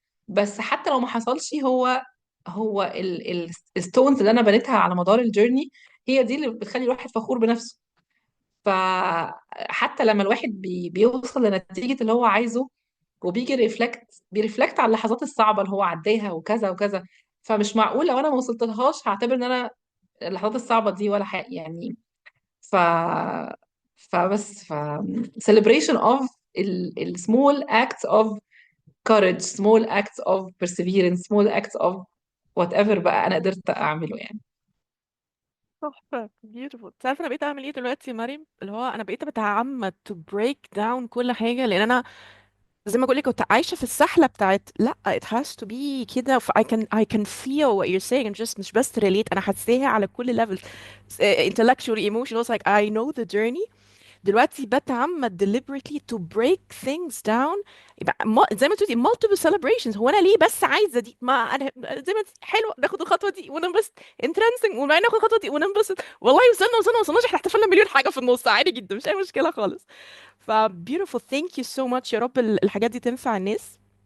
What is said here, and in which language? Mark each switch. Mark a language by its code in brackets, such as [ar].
[ar] بس حتى لو ما حصلش، هو الستونز اللي انا بنيتها على مدار الجيرني هي دي اللي بتخلي الواحد فخور بنفسه. فحتى لما الواحد بيوصل لنتيجة اللي هو عايزه، وبيجي بيرفلكت على اللحظات الصعبة اللي هو عداها وكذا وكذا، فمش معقول لو انا ما وصلتلهاش هعتبر ان انا اللحظات الصعبة دي ولا حاجة يعني. [en] ف فبس celebration of ال small acts of courage, small acts of perseverance, small acts of whatever بقى [ar] انا قدرت اعمله يعني. تحفة beautiful. تعرف انا بقيت اعمل ايه دلوقتي يا مريم؟ اللي هو انا بقيت بتعمد [en] to break down [ar] كل حاجة، لان انا زي ما بقولك كنت عايشة في السحلة بتاعت لا [en] it has to be [ar] كده. [en] I can feel what you're saying and just [ar] مش بس [en] relate، [ar] انا حاساها على كل [en] levels. Intellectually emotional like I know the journey. [ar] دلوقتي بتعمد [en] deliberately to break things down. [ar] يبقى زي ما تقولي [en] multiple celebrations. [ar] هو انا ليه بس عايزه دي؟ ما انا زي ما حلو ناخد الخطوه دي وننبسط انترنسنج، وبعدين ناخد الخطوه دي وننبسط. والله وصلنا ما وصلناش، احنا احتفلنا مليون حاجه في النص عادي جدا، مش اي مشكله خالص. ف [en] beautiful, thank you so much. [ar] يا رب الحاجات دي تنفع الناس.